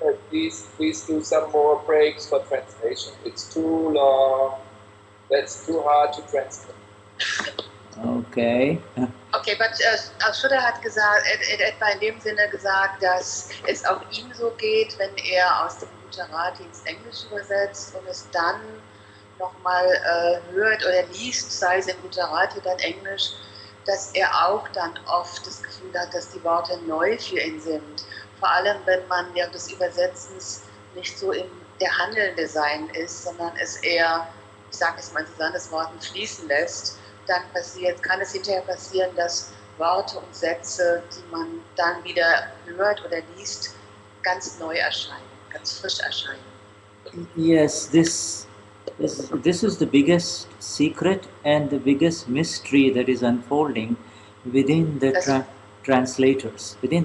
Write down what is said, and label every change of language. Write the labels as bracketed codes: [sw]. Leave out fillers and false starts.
[en] please do some more breaks for translation. It's too long. That's too hard to translate. Okay. Okay, but [de] Schröder hat gesagt, etwa in dem Sinne gesagt, dass es auch ihm so geht, wenn er aus dem Gujarati ins Englische übersetzt und es dann nochmal hört oder liest, sei es in Gujarati oder in Englisch, dass er auch dann oft das Gefühl hat, dass die Worte neu für ihn sind. Vor allem, wenn man während des Übersetzens nicht so in der handelnde Sein ist, sondern es eher, ich sage es mal Susanne, das Worten fließen lässt, dann kann es hinterher passieren, dass Worte und Sätze, die man dann wieder hört oder liest, ganz neu erscheinen, ganz frisch erscheinen. [en] Yes, this is the biggest secret and the biggest mystery that is unfolding within the translators.